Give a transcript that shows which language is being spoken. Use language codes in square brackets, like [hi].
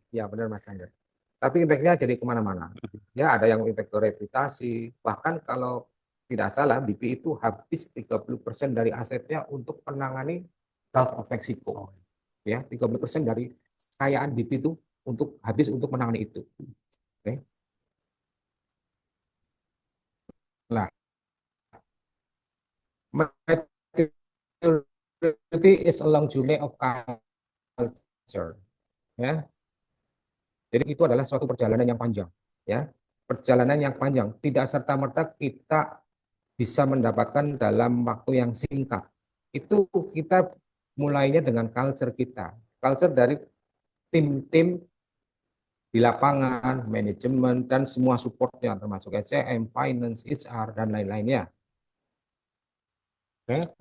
[id] ya benar Mas Angga. Tapi impactnya jadi kemana-mana. Ya ada yang impact ke reputasi. Bahkan kalau tidak salah BP itu habis 30% dari asetnya untuk menangani Gulf of Mexico. Ya, 30% dari kekayaan BP itu habis untuk menangani itu. Oke. [en] Nah, maturity is a long journey of culture. [id] Ya, jadi itu adalah suatu perjalanan yang panjang. Ya, perjalanan yang panjang. Tidak serta-merta kita bisa mendapatkan dalam waktu yang singkat. Itu kita mulainya dengan culture kita. Culture dari tim-tim di lapangan, manajemen, dan semua supportnya, termasuk SCM, finance, HR, dan lain-lainnya. Oke.